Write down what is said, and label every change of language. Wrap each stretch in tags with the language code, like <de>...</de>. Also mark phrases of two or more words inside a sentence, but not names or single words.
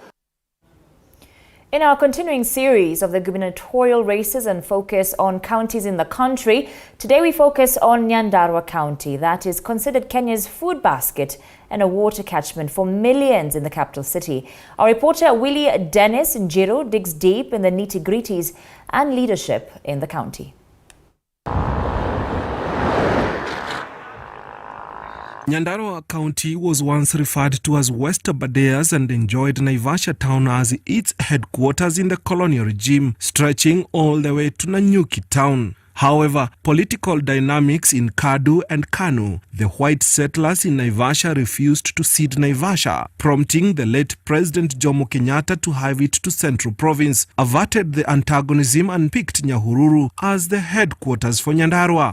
<en>In our continuing series of the gubernatorial races and focus on counties in the country, today we focus on Nyandarua County, that is considered Kenya's food basket and a water catchment for millions in the capital city. Our reporter Willie Dennis Njiro digs deep in the nitty-gritties and leadership in the county. Nyandarua County was once referred to as West Abadeas and enjoyed Naivasha town as its headquarters in the colonial regime, stretching all the way to Nanyuki town. However, political dynamics in Kadu and Kanu, the white settlers in Naivasha refused to cede Naivasha, prompting the late President Jomo Kenyatta to have it to Central Province, averted the antagonism and picked Nyahururu as the headquarters for Nyandarua.</en>